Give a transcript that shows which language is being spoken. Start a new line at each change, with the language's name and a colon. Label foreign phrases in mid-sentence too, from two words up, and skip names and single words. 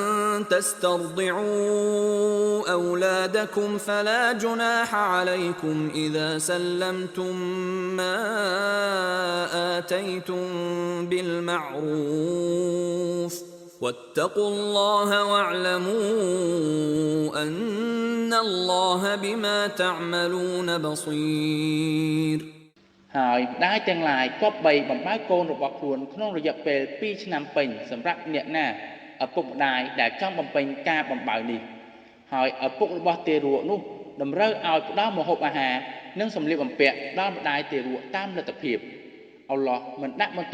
Arabic: تسترضعوا أولادكم فلا جناح عليكم إذا سلمتم ما آتيتم بالمعروف واتقوا الله واعلموا أن الله بما تعملون بصير
Khmer: ហើយម្ដាយទាំងឡាយគប្បីបំរើកូនរបស់ខ្លួនក្នុងរយៈពេល2ឆ្នាំពេញសម្រាប់អ្នកណាឪពុកម្ដាយដែលចង់បំពេញការបំរើនេះហើយឪពុករបស់ទារកនោះតម្រូវឲ្យផ្ដល់ម្ហូបអាហារនិងសម្លៀកបំពាក់ដល់ម្ដាយទារកតាមលទ្ធភាពអល់ឡោះមិនដាក់បន្ទុក